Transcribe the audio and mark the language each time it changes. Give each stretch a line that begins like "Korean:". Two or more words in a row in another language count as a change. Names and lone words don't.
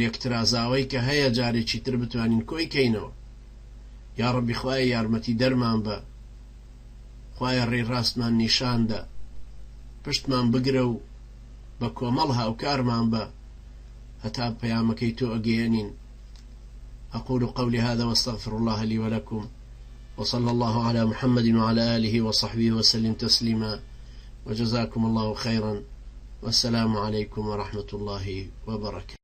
Central Kurdish: لێکترازاوەی کە هەیە جارێکی تر بتوانین کۆی کەینەوە یا ربی خوایە یارمەتی دەرمان بە خوایە ڕێڕاستمان نیشاندا پشتمان بگرە و بە کۆمەڵ هاوکارمان بە هەتا پەیامەکەی تۆ ئەگەیەنین
Arabic: أقول قولي هذا واستغفر الله لي ولكم وصلى الله على محمد وعلى آله وصحبه وسلم تسليما وجزاكم الله خيرا والسلام عليكم ورحمة الله وبركاته.